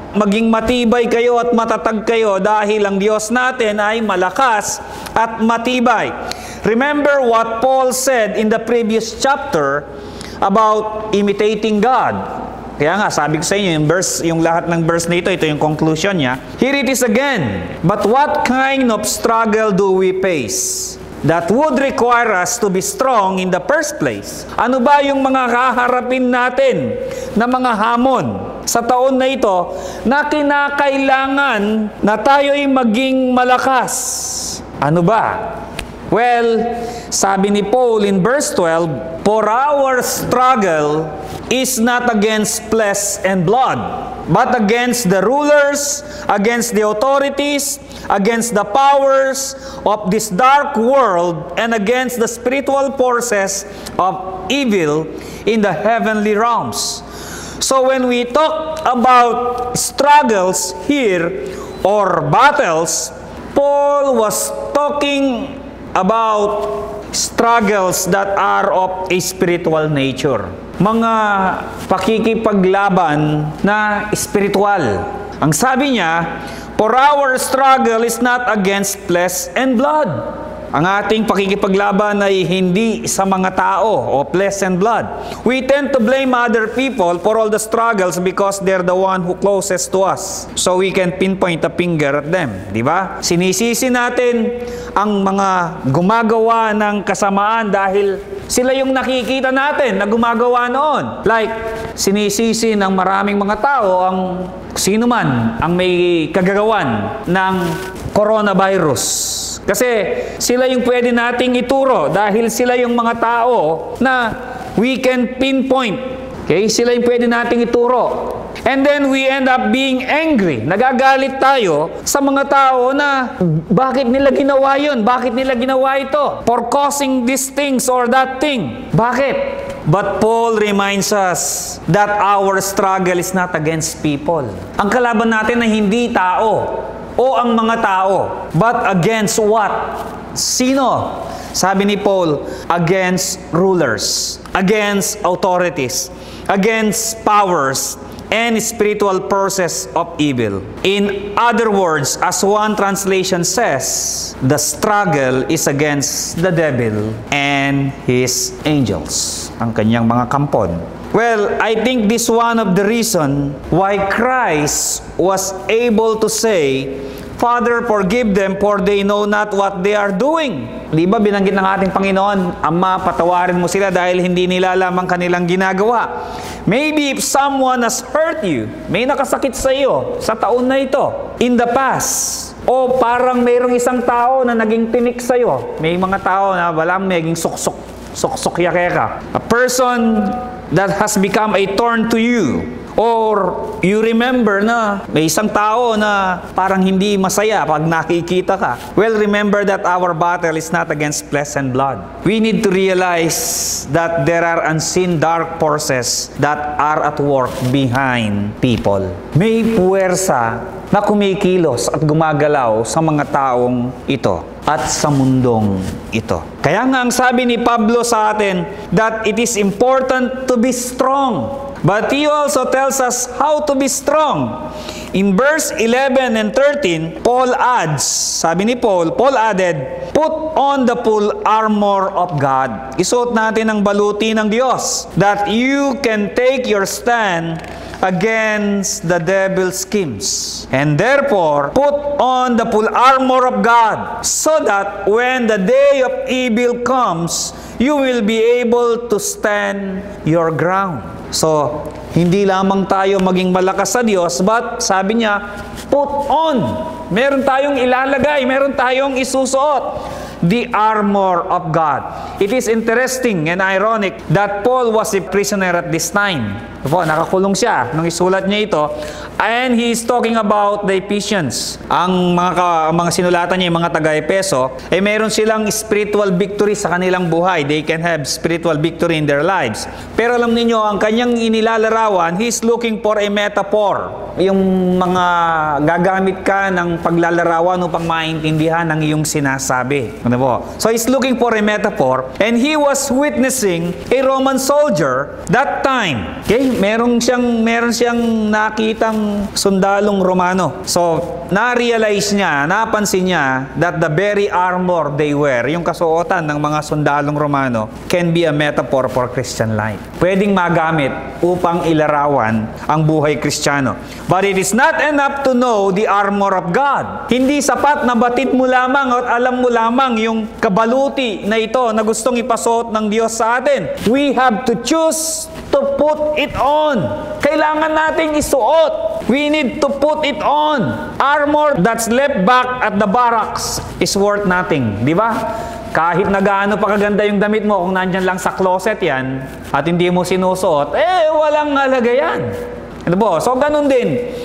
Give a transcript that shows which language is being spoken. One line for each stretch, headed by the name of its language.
Filipino: Maging matibay kayo at matatag kayo dahil ang Diyos natin ay malakas at matibay.
English: Remember what Paul said in the previous chapter about imitating God.
Filipino: Kaya nga, sabi ko sa inyo, yung lahat ng verse na ito yung conclusion niya.
English: Here it is again. But what kind of struggle do we face that would require us to be strong in the first place?
Filipino: Ano ba yung mga kaharapin natin na mga hamon sa taon na ito na kinakailangan na tayo'y maging malakas? Ano ba? Well, sabi ni Paul
English: in verse 12, for our struggle is not against flesh and blood, but against the rulers, against the authorities, against the powers of this dark world, and against the spiritual forces of evil in the heavenly realms. So when we talk about struggles here or battles, Paul was talking about struggles that are of a spiritual nature.
Filipino: Mga pakikipaglaban na spiritual. Ang sabi niya,
English: for our struggle is not against flesh and blood.
Filipino: Ang ating pakikipaglaban ay hindi sa mga tao o
English: flesh and blood. We tend to blame other people for all the struggles because they're the one who closest to us. So we can pinpoint a finger at them.
Filipino: Di ba? Sinisisi natin ang mga gumagawa ng kasamaan dahil sila yung nakikita natin na gumagawa noon. Like, sinisisi ng maraming mga tao ang sino man ang may kagagawan ng coronavirus. Kasi sila yung pwede nating ituro dahil sila yung mga tao na
English: we can pinpoint.
Filipino: Okay? Sila yung pwede nating ituro.
English: And then we end up being angry.
Filipino: Nagagalit tayo sa mga tao na bakit nila ginawa yun? Bakit nila ginawa ito?
English: For causing these things or that thing.
Filipino: Bakit?
English: But Paul reminds us that our struggle is not against people.
Filipino: Ang kalaban natin ay hindi tao o ang mga tao,
English: but against what?
Filipino: Sino? Sabi ni Paul,
English: against rulers, against authorities, against powers, and spiritual forces of evil. In other words, as one translation says, the struggle is against the devil and his angels,
Filipino: ang kanyang mga kampon.
English: Well, I think this one of the reason why Christ was able to say, Father, forgive them for they know not what they are doing.
Filipino: Di ba binanggit ng ating Panginoon, Ama, patawarin mo sila dahil hindi nila alam ang kanilang ginagawa.
English: Maybe if someone has hurt you,
Filipino: may nakasakit sa iyo sa taon na ito,
English: in the past,
Filipino: o parang mayroong isang tao na naging tinik sa iyo, may mga tao na walang naging suksok yakeka.
English: A person that has become a thorn to you. Or you remember
Filipino: na may isang tao na parang hindi masaya pag nakikita ka.
English: Well, remember that our battle is not against flesh and blood. We need to realize that there are unseen dark forces that are at work behind people.
Filipino: May puwersa na kumikilos at gumagalaw sa mga taong ito at sa mundong ito. Kaya nga ang sabi ni Pablo sa atin
English: that it is important to be strong. But he also tells us how to be strong. In verse 11 and 13, Paul adds,
Filipino: sabi ni Paul
English: added, put on the full armor of God.
Filipino: Isuot natin ang baluti ng Diyos
English: that you can take your stand against the devil's schemes. And therefore, put on the full armor of God so that when the day of evil comes, you will be able to stand your ground.
Filipino: So, hindi lamang tayo maging malakas sa Diyos, but sabi niya,
English: put on.
Filipino: Meron tayong ilalagay, meron tayong isusuot.
English: the armor of God. It is interesting and ironic that Paul was a prisoner at this time.
Filipino: Nakakulong siya nung isulat niya ito.
English: And he is talking about the Ephesians.
Filipino: Ang mga sinulatan niya, yung mga taga-Epeso, meron silang spiritual victory sa kanilang buhay.
English: They can have spiritual victory in their lives.
Filipino: Pero alam niyo, ang kanyang inilalarawan,
English: he is looking for a metaphor.
Filipino: Yung mga gagamit ka ng paglalarawan upang maintindihan ang iyong sinasabi. Ano po?
English: So he's looking for a metaphor, and he was witnessing a Roman soldier that time.
Filipino: Okay? Meron siyang nakitang sundalong Romano.
English: So,
Filipino: na-realize niya, napansin niya
English: that the very armor they wear,
Filipino: yung kasuotan ng mga sundalong Romano,
English: can be a metaphor for Christian life.
Filipino: Pwedeng magamit upang ilarawan ang buhay Kristiyano.
English: But it is not enough to know the armor of God.
Filipino: Hindi sapat na batid mo lamang at alam mo lamang yung kabaluti na ito na gustong ipasuot ng Diyos sa atin.
English: We have to choose to put it on.
Filipino: Kailangan nating isuot.
English: We need to put it on. Armor that's left back at the barracks is worth nothing.
Filipino: Di ba? Kahit na gaano pa kaganda yung damit mo, kung nandyan lang sa closet yan, at hindi mo sinusuot, walang halaga yan. Ano po? So, ganun din.